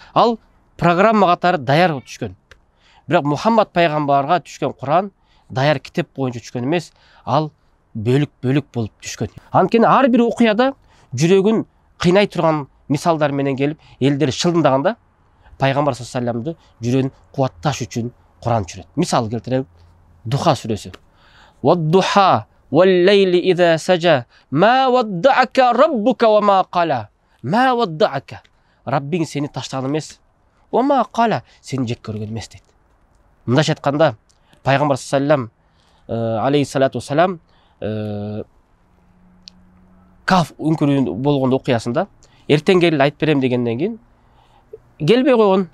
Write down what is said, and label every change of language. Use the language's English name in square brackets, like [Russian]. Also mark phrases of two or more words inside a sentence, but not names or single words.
[Kyrgyz] Ал программа катары даяр түшкөн. Бирок Мухаммад пайгамбарга түшкөн Кур'ан даяр китеп боюнча түшкөн эмес, ал бөлүк-бөлүк болуп түшкөн. Анткени ар бир окуяда жүрөгүн кыйнай турган мисалдар менен келип, элдер шылдындаганда пайгамбар [Arabic] صلى الله عليه [Kyrgyz] жүрөгүн кубатташ үчүн Кур'ан түшүрөт. Мисал келтирелик. Духа сүрөсү. [Arabic] والضحى والليل إذا سجى ما ودعك ربك وما قلى. ما ودعك. [Kyrgyz] Раббиң сени таштаган эмес. [Arabic] وما قلى, [Kyrgyz] сени жек көргөн эмес дейт. Мындайча айтканда, пайгамбар [Arabic] صلى الله عليه وسلم [Kyrgyz] Каф үңкүрү болгон окуясында эртең келип айтып берем дегенден кийин келбей койгон.